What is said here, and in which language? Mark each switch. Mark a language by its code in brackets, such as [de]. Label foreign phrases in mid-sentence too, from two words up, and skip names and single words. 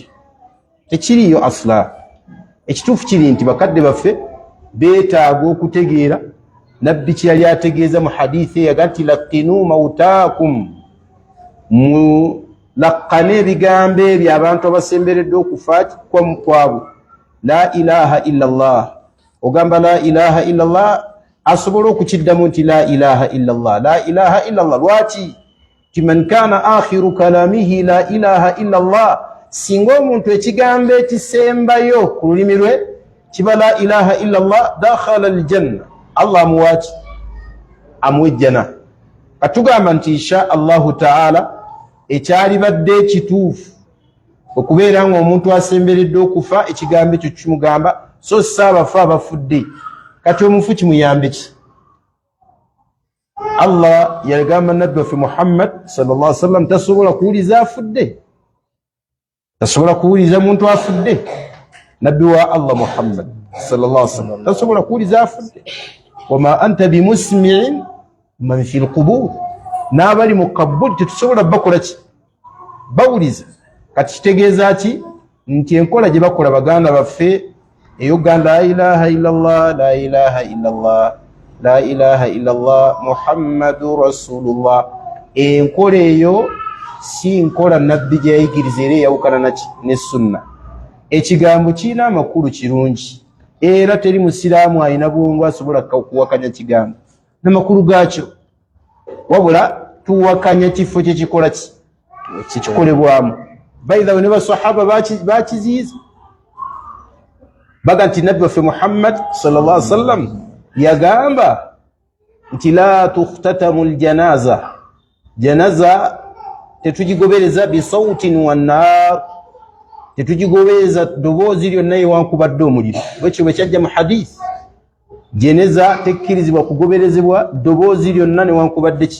[lg] Tekiriyo asla. Ekituufu kiri nti bakadde baffe beetaaga okutegeera nabbi kye yali ategeeza mu hadithi eyaga nti [ar] لقنوا موتاكم [lg] mulaqane ebigambo ebyo abantu abasemberedde okufa kwabwe. [ar] لا إله إلا الله, ogamba لا إله إلا الله [lg] asobola okukiddamu nti [ar] لا إله إلا الله، لا إله إلا الله. [lg] Lwaki? [ar] Ti من كان آخر كلامه لا إله إلا الله, [lg] singa omuntu ekigambo ekisembayo ku lulimi lwe kiba [ar] لا إله إلا الله، دخل الجنة, [lg] Allah amuwaki amuwejjana. Katugamba nti [ar] إن شاء الله تعالى [lg] ekyalibadde ekituufu okubeera nga omuntu asemberedde okufa ekigambo ekyo kimugamba, so saabafa abafudde. Kati omufu kimuyambe ki? Allah yagamba nabbi waffe Muhammad [ar] صلى الله عليه وسلم [lg] tasobola kuwuliza afudde, tasobola kuwuliza muntu afudde. Nabbi wa Allah Muhammad [ar] صلى الله عليه وسلم [lg] tasobola kuwuliza afudde. [ar] وما أنت بمسمع من في القبور, [lg] n'abali mu kaburi tetusobola bakola ki? Bawuliza. Kati kitegeeza ki? Nti enkola gye bakola baganda baffe eyoganda [ar] لا إله إلا الله، لا إله إلا الله، لا إله إلا الله محمد رسول الله, [lg] enkola eyo si nkola nabbi gye yayigiriza era eyawukana naki ne sunna. Ekigambo kirina amakulu kirungi era teri musiraamu alina bwongo asobola kuwakanya kigambo n'amakulu gaakyo, wabula tuwakanya kifo kyekikola kikolebwamu. Baithawe ne basahaba bakiziiza baga nti nabbi waffe Muhammad [ar] صلى الله عليه وسلم [lg] yagamba nti [ar] لا تختتموا الجنازة, [lg] janaza tetugigobereza [ar] بصوت ولا نار, [lg] tetugigobereza ddoboozi lyonna yewankubadde omuliro. Bwekyo bwe kyajja mu hadith, jeneza tekkirizibwa kugoberezebwa ddoboozi lyonna newankubadde ki?